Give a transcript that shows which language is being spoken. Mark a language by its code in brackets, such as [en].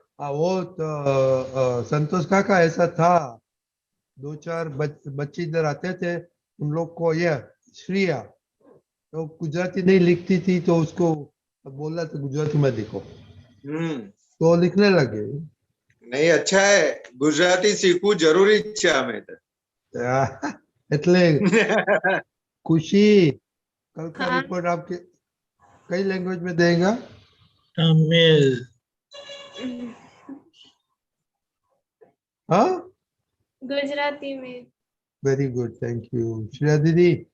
[hi] वो तो संतोष काका ऐसा था, 2-4 बच्चे इधर आते थे, उन लोग को ये श्रिया तो गुजराती नहीं लिखती थी, तो उसको बोला तो गुजराती में लिखो, तो लिखने लगे। नहीं, अच्छा है, [gu] गुजराती सीखવું જરૂરી છે અમે તો। એટલે [hi] खुशी, कल का हाँ। रिपोर्ट आपके कई लैंग्वेज में देगा? तमिल, हाँ, गुजराती में। [en] Very good, thank you. Shreya दीदी,